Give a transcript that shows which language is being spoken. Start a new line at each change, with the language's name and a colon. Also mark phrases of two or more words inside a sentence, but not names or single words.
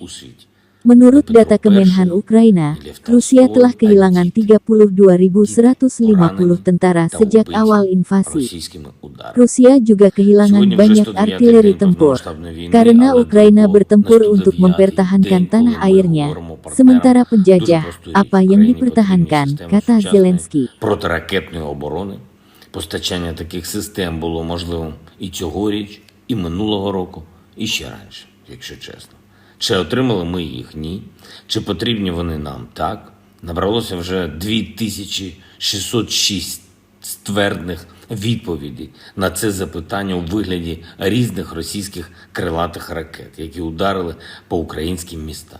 Indonesian: Menurut data Kemenhan Ukraina, Rusia telah kehilangan 32.150 tentara sejak awal invasi. Rusia juga kehilangan banyak artileri tempur, karena Ukraina bertempur untuk mempertahankan tanah airnya, sementara penjajah, apa yang dipertahankan, kata Zelensky.
Ukrainian: Протиракетної оборони, постачання таких систем було можливим і цьогоріч, і минулого року, і ще раніше, якщо чесно. Чи отримали ми їх? Ні. Чи потрібні вони нам? Так. Набралося вже 2606 ствердних відповідей на це запитання у вигляді різних російських крилатих ракет, які ударили по українським містам.